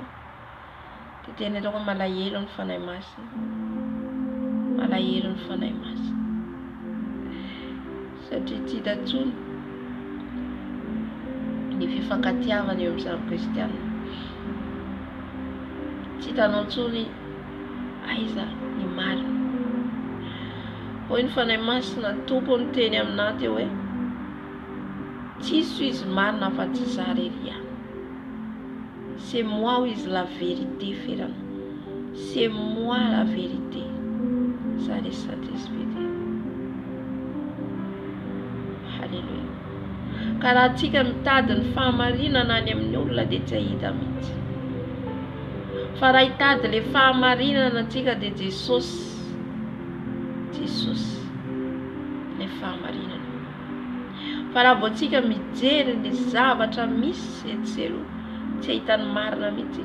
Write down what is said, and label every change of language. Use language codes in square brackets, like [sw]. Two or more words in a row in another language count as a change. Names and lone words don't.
[mg] Dia tena ataoko malahelo ny fanahy masina, malahelo ny fanahy masina, satria tsy hita intsony ny fifankatiavana eo amin'ny zava-kristiana. Tsy hitanao intsony aiza ny marina. Hoy ny fanahy masina ny tompony teny aminahy teo hoe tsisy izy marina fa tsy izaho iry ihany. [fr] C'est moi où is la vérité, frère. C'est moi la vérité. Ça le Saint-Esprit. Alléluia. [mg] Ka raha antsika mitady ny fahamarinana any amin'ny olona dia tsy hahita mihitsy. Fa raha hitady ilay fahamarinana antsika dia Jesosy. Jesosy ilay fahamarinana. Fa raha vao antsika mijery ny zavatra misy etselo, tsy ahitany marina mihitsy.